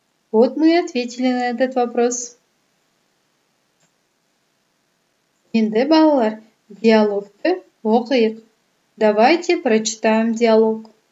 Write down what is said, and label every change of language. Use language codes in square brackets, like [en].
[ru] Вот мы и ответили на этот вопрос. [kk] Енді балалар, диалогты оқиық. [ru] Давайте прочитаем диалог.